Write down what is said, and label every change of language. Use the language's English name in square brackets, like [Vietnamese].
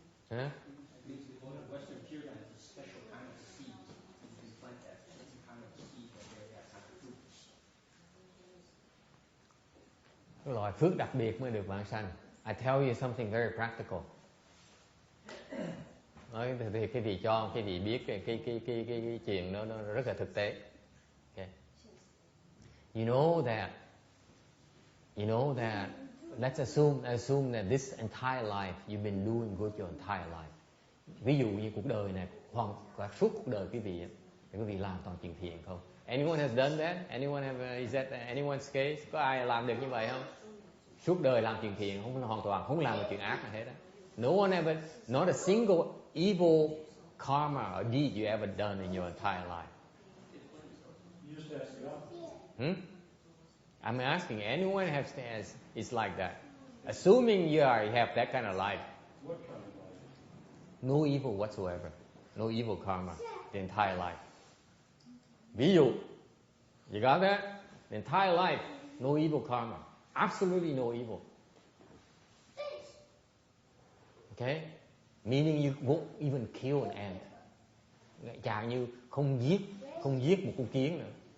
[English] Huh? Western Pure Land is a special kind of seed. You can plant that kind of seed that bears that kind of fruit. [Vietnamese] Cái loại phước đặc biệt mới được vãng sanh. [English] I tell you something very practical. [Vietnamese] Nói thì cái vị cho, cái vị biết cái chuyện đó nó rất là thực tế. [English] Okay. You know that let's assume that this entire life you've been doing good your entire life. [Vietnamese] Ví dụ như cuộc đời này cả suốt cuộc đời quý vị làm toàn chuyện thiện không? [English] Anyone has done that? Is that anyone's case? [Vietnamese] Có ai làm được như vậy không? Suốt đời làm chuyện thiện, hoàn toàn không làm được chuyện ác nào hết đó. [English] No one ever, not a single evil karma or deed you ever done in your entire life. You just ask the opposite. I'm asking anyone is like that. Assuming you have that kind of life. What kind of life? No evil whatsoever. No evil karma the entire life. [Vietnamese] Ví dụ, [English] you got that? The entire life, no evil karma. Absolutely no evil. Okay? Meaning you won't even kill an ant. [Vietnamese] Chả như không giết một con kiến nữa.